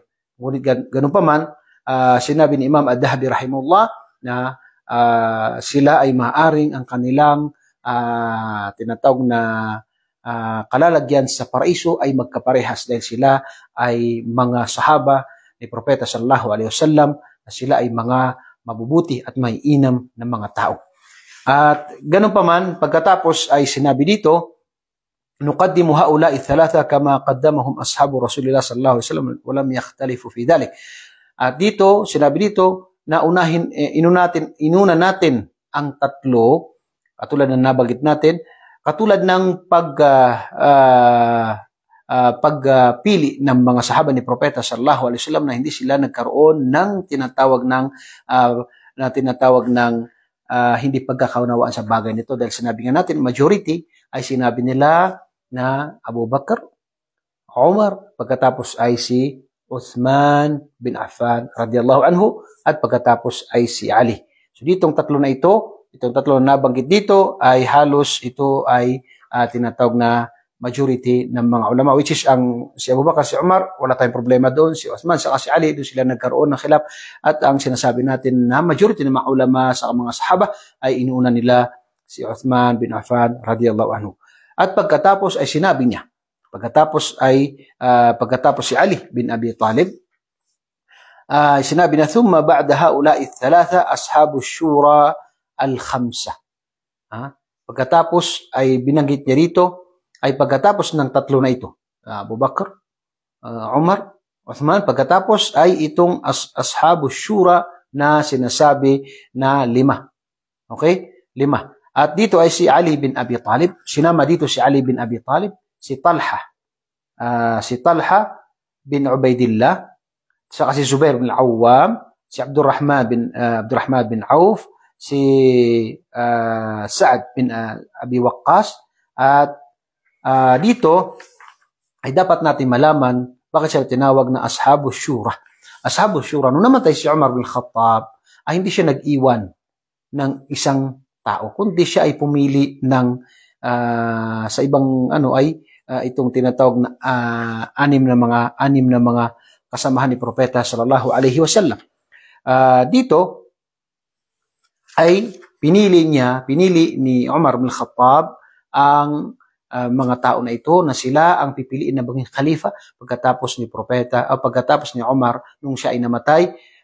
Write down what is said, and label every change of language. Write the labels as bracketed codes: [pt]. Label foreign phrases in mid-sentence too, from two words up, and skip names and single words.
[tl] Ngunit ganun pa man, sinabi ni Imam Ad-Dhahabi rahimahullah na sila ay maaring ang kanilang tinatawag na kalalagyan sa paraiso ay magkaparehas dahil sila ay mga sahaba ni Propeta [ar] صلى الله عليه وسلم, [tl] na sila ay mga mabubuti at may inam na mga tao. At ganun pa man, pagkatapos ay sinabi dito, [ar] نقدم هؤلاء الثلاثة كما قدمهم أصحاب رسول الله صلى الله عليه وسلم ولم يختلفوا في ذلك. [tl] At dito, sinabi dito na inuna natin ang tatlo, katulad ng nabanggit natin, katulad ng pagpili ng mga sahaba ni Propeta [ar] صلى الله عليه وسلم [tl] na hindi sila nagkaroon ng tinatawag ng hindi pagkakaunawaan sa bagay nito, dahil sinabi nga natin majority ay sinabi nila na Abu Bakr, Umar, pagkatapos ay si Uthman bin Affan [ar] رضي الله عنه, [tl] at pagkatapos ay si Ali. So ditong tatlo na ito, itong tatlo na nabanggit dito ay halos ito ay tinatawag na majority ng mga ulama, [en] which is [tl] ang si Abu Bakr, si Umar, wala tayong problema doon, si Uthman, saka si Ali, doon sila nagkaroon ng khilaf, at ang sinasabi natin na majority ng mga ulama sa mga sahaba ay inuuna nila si Uthman bin Affan [ar] رضي الله عنه. [tl] At pagkatapos ay sinabi niya, pagkatapos si Ali bin Abi Talib, sinabi na, [ar] ثم بعد هؤلاء الثلاثة أصحاب الشورى الخمسة. [tl] Pagkatapos ay binanggit niya rito, ay pagkatapos ng tatlo na ito, Abu Bakr, Umar, Uthman, pagkatapos ay itong ashabu shura na sinasabi na 5. Okay? 5. At dito ay si Ali bin Abi Talib, sinama dito si Ali bin Abi Talib, si Talha bin Ubaidillah, saka si Zubair bin Al-Awwam, si Abdurrahman bin Auf, si Sa'ad bin Abi Waqqas. At dito ay dapat natin malaman bakit siya tinawag na Ashabu Shura. Ashabu Shura, nung namatay si Umar bin Khattab, ay hindi siya nag-iwan ng isang tao, kundi siya ay pumili ng sa ibang itong tinatawag na anim na mga kasamahan ni Propeta [ar] صلى الله عليه وسلم. [tl] Dito ay pinili ni Umar bin Khattab ang mga tao na ito na sila ang pipiliin na maging khalifa pagkatapos ni Propeta o pagkatapos ni Umar nung siya ay namatay.